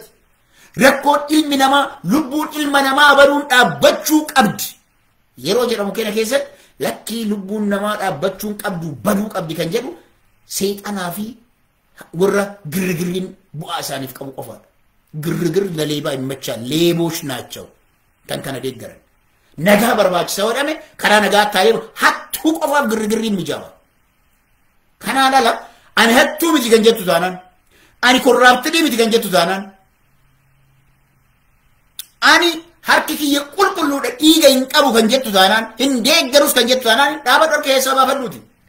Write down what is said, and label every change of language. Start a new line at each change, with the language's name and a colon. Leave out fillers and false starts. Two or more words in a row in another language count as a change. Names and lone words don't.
Oromo: Rakkoon ilmi namaa lubbuun ilma namaa baduun dhaabbachuu qabdi. Yeroo jedhamu keenya keessatti lakkii lubbuun namaa dhaabbachuun qabdu baduu qabdi kan jedhu seexanaa fi warra girgirriin bu'aa isaaniif qabu qofaadha. Girgir
Amharic: ለሌባ ይመቻል ሌቦች ናቸው
Oromo: kan kana deeggaran. Nagaa barbaachisa jedhame karaa nagaa taa'ee hattuu qofaaf girgirriin mijaaba. Kanaan ala ani hattuu miti kan jettu taanaan ani korraaptii miti kan jettu taanaan ani harki kiyya qulqulluudha dhiiga hin qabu kan jettu taanaan hin deeggarus kan jettu taanaan dhaaba dhorka keessaa baafadhuuti.